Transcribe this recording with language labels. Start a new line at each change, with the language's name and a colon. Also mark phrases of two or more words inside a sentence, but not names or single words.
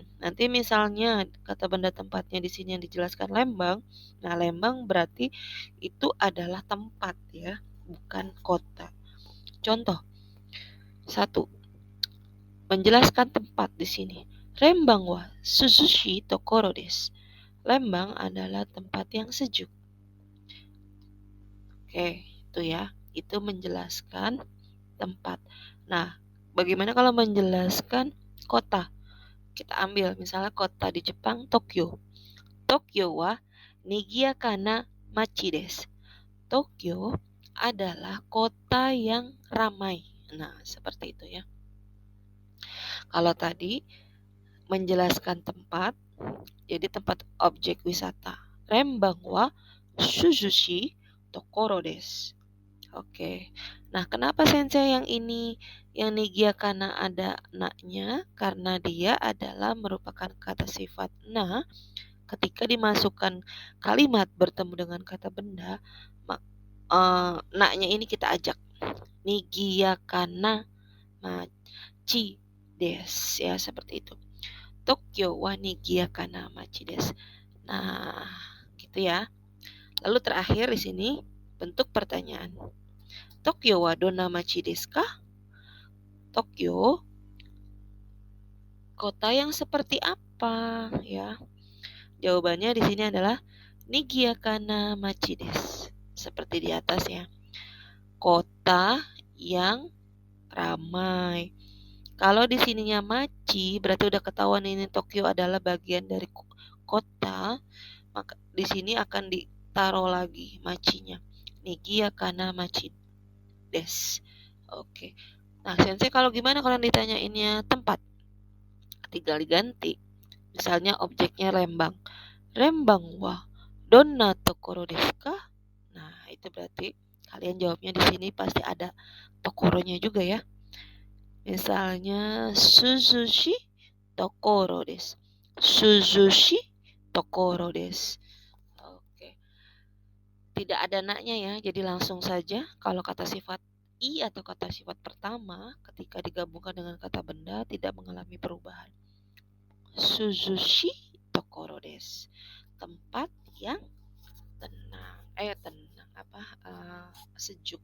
Indonesian: Nanti misalnya kata benda tempatnya di sini yang dijelaskan Lembang. Nah, Lembang berarti itu adalah tempat ya, bukan kota. Contoh 1. Menjelaskan tempat di sini.
Japanese: Rembang は涼しいところです.
Indonesian: Lembang adalah tempat yang sejuk. Oke, itu ya. Itu menjelaskan tempat. Nah, bagaimana kalau menjelaskan kota? Kita ambil misalnya kota di Jepang, Tokyo.
Japanese: Tokyo はにぎやかな町です.
Indonesian: Tokyo adalah kota yang ramai. Nah, seperti itu ya. Kalau tadi menjelaskan tempat, jadi tempat objek wisata.
Japanese: Rembang は涼しいところです.
Indonesian: Oke. Nah, kenapa sensei yang ini yang
Japanese: にぎやかな
Indonesian: ada na-nya? Karena dia adalah merupakan kata sifat na. Ketika dimasukkan kalimat bertemu dengan kata benda, na-nya ini kita ajak.
Japanese: にぎやかな町です ya,
Indonesian: seperti itu.
Japanese: Tokyo はにぎやかな町です.
Indonesian: Nah, gitu ya. Lalu terakhir di sini bentuk pertanyaan.
Japanese: Tokyo はどんな町ですか?
Indonesian: Tokyo kota yang seperti apa ya? Jawabannya di sini adalah
Japanese: にぎやかな町です.
Indonesian: Seperti di atas ya. Kota yang ramai. Kalau di sininya machi, berarti udah ketahuan ini Tokyo adalah bagian dari kota, maka di sini akan ditaruh lagi machinya.
Japanese: にぎやかな町です. Oke.
Indonesian: Nah, sensei kalau gimana kalau ditanyainnya tempat? Tinggal diganti. Misalnya objeknya Lembang.
Japanese: Rembang はどんなところですか?
Indonesian: Nah, itu berarti kalian jawabnya di sini pasti ada tokoronya juga ya.
Japanese: Misalnya 涼しいところです. 涼しいところです.
Indonesian: Oke. Tidak ada naknya ya, jadi langsung saja kalau kata sifat i atau kata sifat pertama ketika digabungkan dengan kata benda tidak mengalami perubahan.
Japanese: 涼しいところです.
Indonesian: Tempat yang tenang. Sejuk.